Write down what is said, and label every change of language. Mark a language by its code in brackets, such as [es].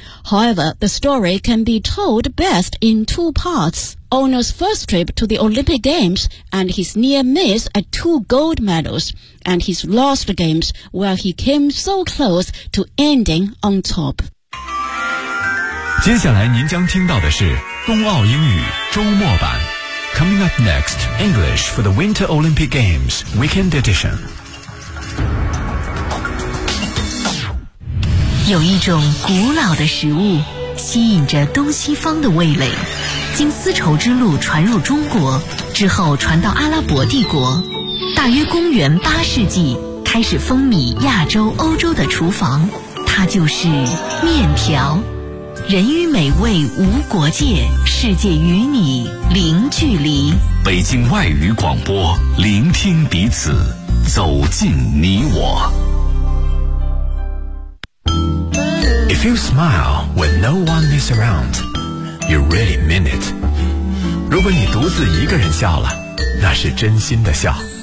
[en] However, the story can be told best in two parts. Ono's first trip to the Olympic Games and his near miss at two gold medals, and his lost games where he came so close to ending on top. [zh] 接下来您将听到的是冬奥英语周末版。 [en] Coming up next, English for the Winter Olympic Games Weekend Edition. [zh] 有一种古老的食物吸引着东西方的味蕾，经丝绸之路传入中国之后传到阿拉伯帝国，大约公元八世纪开始风靡亚洲欧洲的厨房，它就是面条。人与美味无国界，世界与你零距离。北京外语广播，聆听彼此，走进你我。 [en] If you smile when no one is around, you really mean it. [zh] 如果你独自一个人笑了，那是真心的笑。